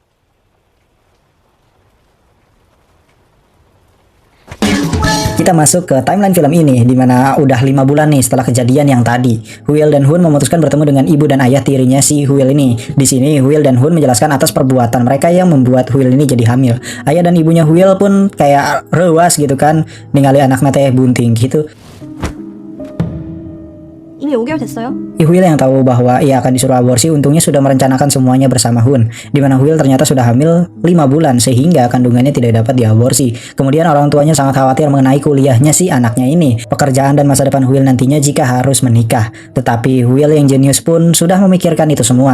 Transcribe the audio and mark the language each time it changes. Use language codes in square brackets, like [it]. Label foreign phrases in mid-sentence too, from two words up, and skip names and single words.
[id] Kita masuk ke timeline film ini, dimana udah 5 bulan nih setelah kejadian yang tadi. Hu-il dan Hun memutuskan bertemu dengan ibu dan ayah tirinya si Hu-il ini. Di sini Hu-il dan Hun menjelaskan atas perbuatan mereka yang membuat Hu-il ini jadi hamil. Ayah dan ibunya Hu-il pun kayak rewas gitu kan, [su] ningali anaknya teh bunting [id] gitu. [ko] 이미 5개월 됐어요? [id] Hu-il yang tahu bahwa ia akan disuruh aborsi untungnya sudah merencanakan semuanya bersama Hun, di mana Hu-il ternyata sudah hamil 5 bulan sehingga kandungannya tidak dapat diaborsi. Kemudian orang tuanya sangat khawatir mengenai kuliahnya si anaknya ini, pekerjaan dan masa depan Hu-il nantinya jika harus menikah. Tetapi Hu-il yang jenius pun sudah memikirkan itu semua.